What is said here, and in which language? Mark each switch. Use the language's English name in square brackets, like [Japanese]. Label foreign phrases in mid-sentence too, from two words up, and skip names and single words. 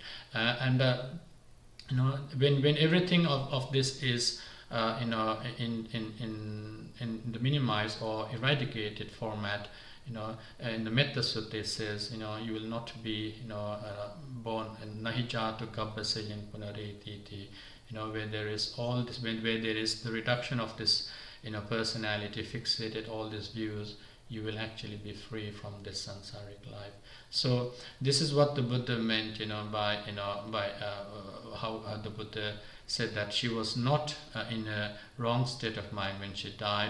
[English] When everything of this is in the minimized or eradicated format, in the Metta Sutta it says, you will not be born in [Pali] nahijatu kappasayan punaretiti, [English] where there is all this, where there is the reduction of this personality fixated, all these views, you will actually be free from this samsaric life. So this is what the Buddha meant, by how the Buddha said that she was not in a wrong state of mind when she died.